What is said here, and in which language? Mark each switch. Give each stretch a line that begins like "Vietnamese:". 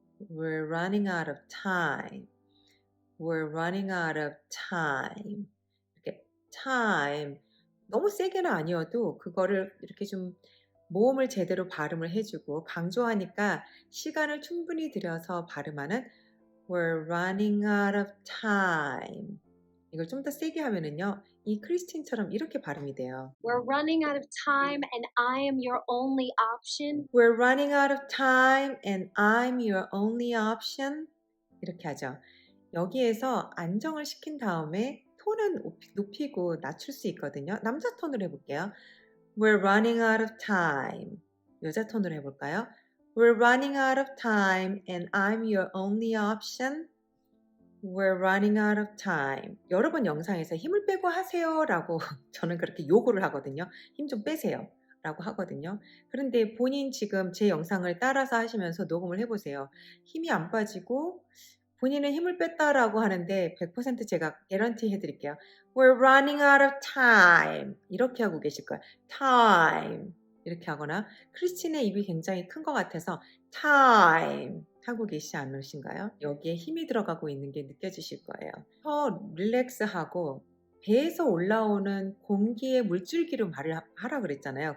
English: We're running out of time. We're running out of time.
Korean: 이렇게 time 너무 세게는 아니어도 그거를 이렇게 좀 모음을 제대로 발음을 해주고 강조하니까 시간을 충분히 들여서 발음하는
English: We're running out of time.
Korean: 이걸 좀 더 세게 하면은요. 이 크리스틴처럼 이렇게 발음이 돼요.
English: We're running out of time and I am your only option. We're running out of time and I'm your only option.
Korean: 이렇게 하죠. 여기에서 안정을 시킨 다음에 톤은 높이고 낮출 수 있거든요. 남자 톤으로 해볼게요.
English: We're running out of time.
Korean: 여자 톤으로 해볼까요?
English: We're running out of time and I'm your only option. We're running out of time.
Korean: 여러 번 영상에서 힘을 빼고 하세요 라고 저는 그렇게 요구를 하거든요. 힘 좀 빼세요 라고 하거든요. 그런데 본인 지금 제 영상을 따라서 하시면서 녹음을 해보세요. 힘이 안 빠지고 본인은 힘을 뺐다라고 하는데 100% 제가 개런티 해드릴게요.
English: We're running out of time.
Korean: 이렇게 하고 계실 거예요.
English: Time.
Korean: 이렇게 하거나 크리스틴의 입이 굉장히 큰 것 같아서 time 하고 계시지 않으신가요? 여기에 힘이 들어가고 있는 게 느껴지실 거예요. 더 릴렉스하고 배에서 올라오는 공기의 물줄기로 말을 하라 그랬잖아요.